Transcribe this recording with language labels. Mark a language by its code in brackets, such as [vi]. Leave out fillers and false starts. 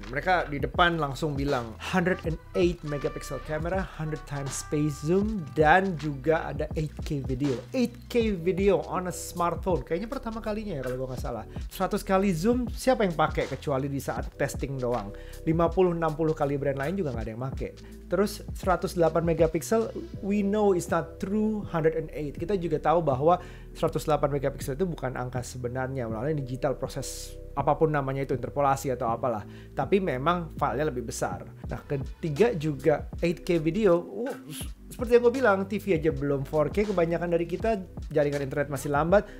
[id] Mereka di depan langsung bilang [en] 108 megapixel camera, 100 times space zoom, [id] dan juga ada [en] 8K video. 8K video on a smartphone. [id] Kayaknya pertama kalinya ya kalau gue nggak salah. 100 kali zoom, siapa yang pakai kecuali di saat testing doang. 50-60 kali brand lain juga nggak ada yang pakai. Terus [en] 108 megapixel, we know it's not true 108. [id] Kita juga tahu bahwa 108 megapixel itu bukan angka sebenarnya, melalui digital proses apapun namanya itu, interpolasi atau apalah. Tapi memang filenya lebih besar. Nah, ketiga juga 8K video. Seperti yang gue bilang, TV aja belum 4K. Kebanyakan dari kita jaringan internet masih lambat.